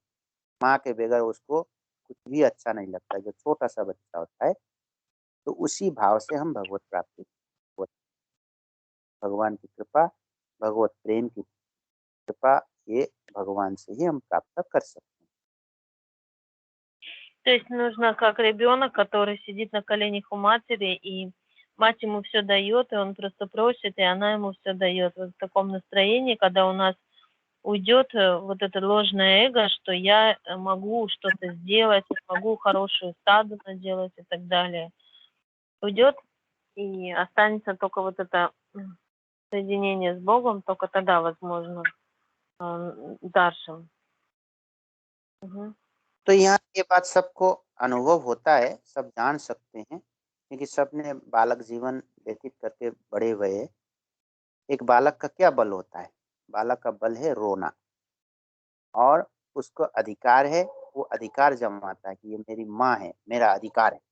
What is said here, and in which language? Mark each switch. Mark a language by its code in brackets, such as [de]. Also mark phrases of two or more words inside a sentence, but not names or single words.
[hi] माँ के बगैर उसको कुछ भी अच्छा नहीं लगता. जो छोटा सा बच्चा होता है, तो उसी भाव से हम भगवत प्राप्ति, भगवान की कृपा, भगवत प्रेम की कृपा, ये भगवान से ही हम प्राप्त कर सकते हैं. [ru] То есть нужно как ребенок, который сидит на коленях у матери, и мать ему все дает, и он просто просит, и она ему все дает. Вот в таком настроении, когда у нас уйдет вот это ложное эго, что я могу что-то сделать, могу хорошую садхану делать и так далее. Уйдет, и останется только вот это соединение с Богом, только тогда возможно даршан. [hi] तो यहाँ ये बात सबको अनुभव होता है, सब जान सकते हैं, क्योंकि सबने बालक जीवन व्यतीत करके बड़े हुए. एक बालक का क्या बल होता है? बालक का बल है रोना, और उसको अधिकार है, वो अधिकार जमाता है कि ये मेरी माँ है, मेरा अधिकार है.